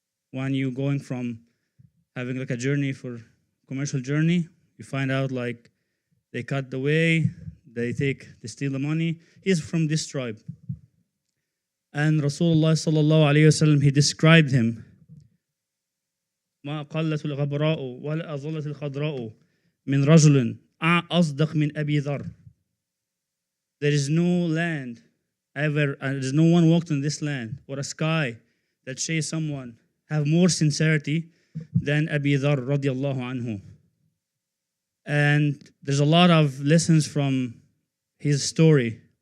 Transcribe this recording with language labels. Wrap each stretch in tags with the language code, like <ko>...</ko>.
<en>When you're going from having like a journey for commercial journey, you find out like they cut the way, they steal the money. He's from this tribe. And Rasulullah sallallahu alayhi wasallam, he described him.</en> <ar>ما قلت الغبراء ولا أظلت الخضراء من رجل أصدق من أبي ذر.</ar> <en>There is no land ever, and there's no one walked in this land or a sky that says someone have more sincerity than Abu Dharr radiallahu anhu. And there's a lot of lessons from his story.</en>